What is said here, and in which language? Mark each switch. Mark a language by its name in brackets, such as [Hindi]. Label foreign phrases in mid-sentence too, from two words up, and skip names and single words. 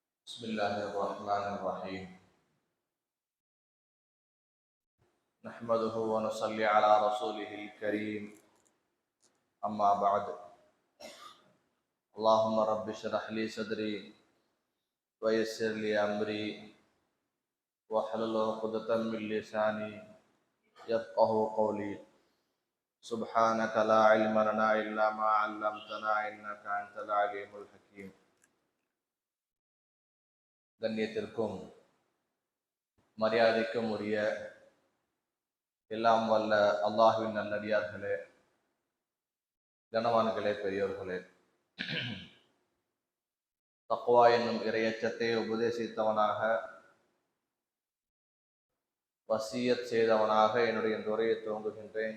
[Arabic] بسم الله الرحمن الرحيم نحمده ونصلي على رسوله الكريم أما بعد اللهم رب اشرح لي صدري ويسر لي أمري واحلل عقدة من لساني يفقهوا قولي سبحانك لا علم لنا إلا ما علمتنا إنك أنت العليم الحكيم. [Tamil] கண்ணியத்திற்கும் மரியாதைக்கும் உரிய எல்லாம் வல்ல அல்லாஹ்வின் நல்லடியார்களே, கனவான்களே, பெரியோர்களே, தக்வா என்னும் இறையச்சத்தை உபதேசித்தவனாக, வசியத் செய்தவனாக என்னுடைய இந்த உரையை துவங்குகின்றேன்.